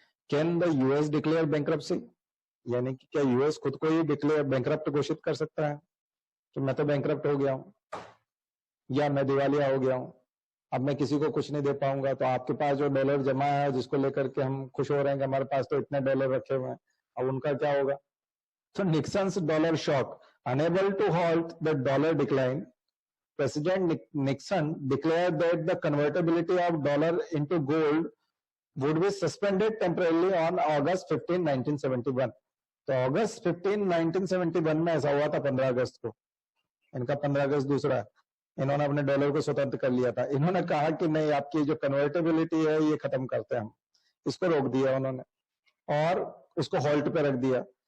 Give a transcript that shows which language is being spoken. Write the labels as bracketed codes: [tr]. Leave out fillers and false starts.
[en] can the US declare bankruptcy, [hi] यानी कि क्या यूएस खुद को ही डिक्लेयर बैंक्रप्ट घोषित कर सकता है कि मैं तो बैंक्रप्ट हो गया हूं, या मैं दिवालिया हो गया हूं, अब मैं किसी को कुछ नहीं दे पाऊंगा। तो आपके पास जो डॉलर जमा है, जिसको लेकर के हम खुश हो रहे हैं कि हमारे पास तो इतने डॉलर रखे हुए हैं, अब उनका क्या होगा? [en] तो Nixon's dollar shock, unable to halt the dollar decline, President Nixon declared that the convertibility of dollar into gold would be suspended temporarily on August 15, 1971. [hi] तो अगस्त 15, 1971 में ऐसा हुआ था 15 अगस्त को। इनका 15 अगस्त दूसरा, इन्होंने अपने डॉलर को स्वतंत्र कर लिया था। इन्होंने कहा कि नहीं, आपकी जो कन्वर्टेबिलिटी है ये खत्म करते हैं हम, इसको रोक दिया उन्होंने और उसको हॉल्ट पे रख दिया।